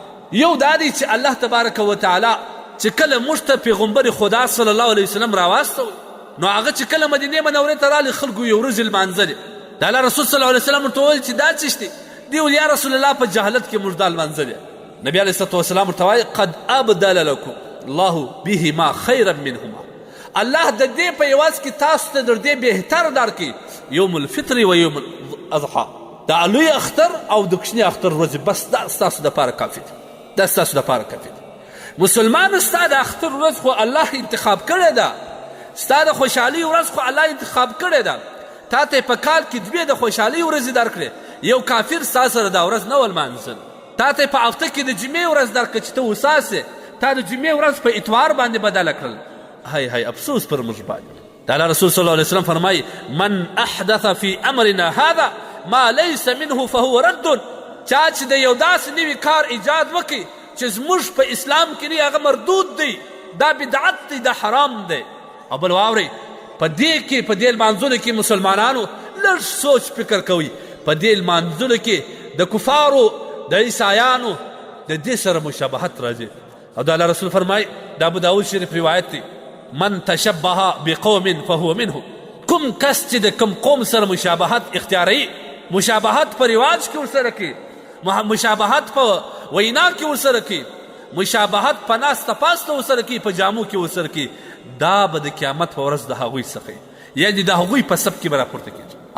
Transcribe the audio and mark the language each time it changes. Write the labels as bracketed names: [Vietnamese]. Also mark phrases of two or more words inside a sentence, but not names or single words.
[Pashto] یو دا دی چې [Arabic] الله تبارک وتعالی [Pashto] چې کله موږ ته پیغمبر خدا [Arabic] صلی الله علیه وسلم [Pashto] راواستوي نو هغه چې کله مدینې منورې ته راغلي خلکو یې ورځې لمانځلې. د الله رسول [Arabic] صلی الله علیه وسلم [Pashto] ورته وویل چې دا څه دی؟ دی ویل [Arabic] یا رسول الله [Pashto] په جهالت کې موږ دا لمانځلې. [Arabic] نبي علیه الصلاة والسلام [Pashto] ورته وایي [Arabic] قد ابدل لکم الله بهما خیرا منهما. [Pashto] الله د دې په عوض کې تاسو ته در دې بهتر درکړي [Arabic] یوم الفطر و یوم الاضحی، [Pashto] دا لوی اختر او د کوچني اختر ورځې، بس دا ستاسو دپاره کافي دی، دا ستاسو دپاره کافي دی. مسلمان ستا د اختر ورځ خو الله انتخاب کړې ده، ستا د خوشحالي ورځ خو الله انتخاب کړې ده. تا ته په کال کې دوې د خوشحالي ورځې درکړې، یو کافر ستا سره دا ورځ نه ولمانځل. تا ته په هفته کې د جمعې ورځ درکړه چې ته وساسې، تا د جمعې ورځ په اتوار باندې بدله کړل. هی هی افسوس پر موږ باندې. د الله رسول [Arabic] صلی الله علیه وسلم فرمایي من احدث فی امرنا هذا ما لیس منه فهو رد. [Pashto] چا چې د یو داسې نوي کار ایجاد وکړي چې زموږ په اسلام کې نه هغه مردود دی، دا بدعت دی، دا حرام دی. او بل واورئ په دې کې په دې لمانځلو کې مسلمانانو لږ سوچ فکر کوي. په دې لمانځلو کې د کفارو د عیسایانو د دې سره مشابهت راځي. او د الله رسول فرمایي د ابو داود شریف روایت دی [Arabic] من تشبه بقوم فهو منهم. [Pashto] کوم کس چې د کوم قوم سره مشابهت اختیاروي، مشابهت په رواج کې ورسره کوي، مشابهت په وینا کې ورسره کوي، مشابهت په ناسته پاسته ورسره کوي، په جامو کې ورسره کوي، دا به د قیامت په ورځ د هغوی څخه یعنې د هغوی په سب کې به راپورته کېږي.